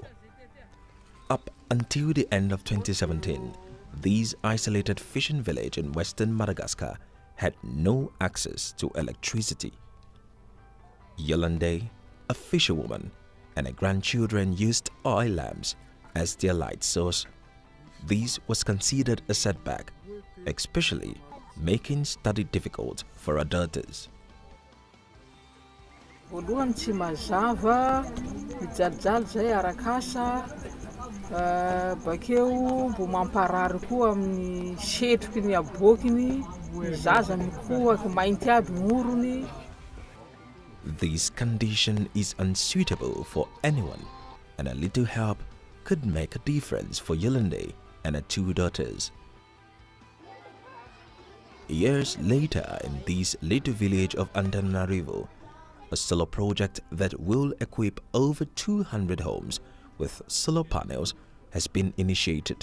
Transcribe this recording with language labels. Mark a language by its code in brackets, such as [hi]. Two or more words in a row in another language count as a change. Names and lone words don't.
[en] Up until the end of 2017, these isolated fishing village in western Madagascar had no access to electricity. Yolande, a fisherwoman, and her grandchildren used oil lamps as their light source. This was considered a setback, especially making study difficult for her daughters. [mg] Voalohany tsy mazava, mijalijalo zay arak'asa, bakeo mbo mamparary koa amin'ny setroky ny abokiny, ny zaza mikohaka mainty aby morony. [en] This condition is unsuitable for anyone, and a little help could make a difference for Yolande and her two daughters. Years later, in this little village of Antananarivo, a solar project that will equip over 200 homes with solar panels has been initiated.